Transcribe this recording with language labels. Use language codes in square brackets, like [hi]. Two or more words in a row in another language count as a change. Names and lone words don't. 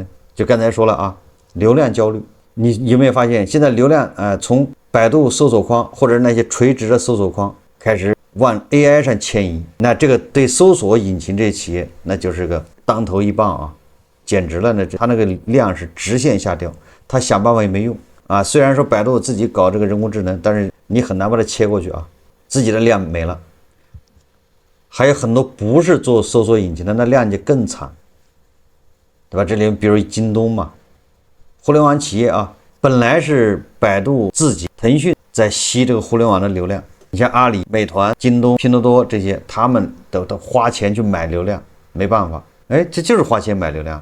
[zh] 就剛才說了啊，流量焦慮。你有沒有發現現在流量從百度搜索框或者那些垂直的搜索框開始往 AI 上遷移，那這個對搜索引擎這些企業，那就是個當頭一棒啊，簡直了，它那個量是直線下掉，它想辦法也沒用啊。雖然說百度自己搞這個人工智能，但是你很難把它切過去啊，自己的量沒了。還有很多不是做搜索引擎的，那量就更慘，對吧？這裡比如京東嘛，互聯網企業啊，本來是百度自己、騰訊在吸這個互聯網的流量。你像阿里、美團、京東、拼多多這些，他們都花錢去買流量，沒辦法，這就是花錢買流量。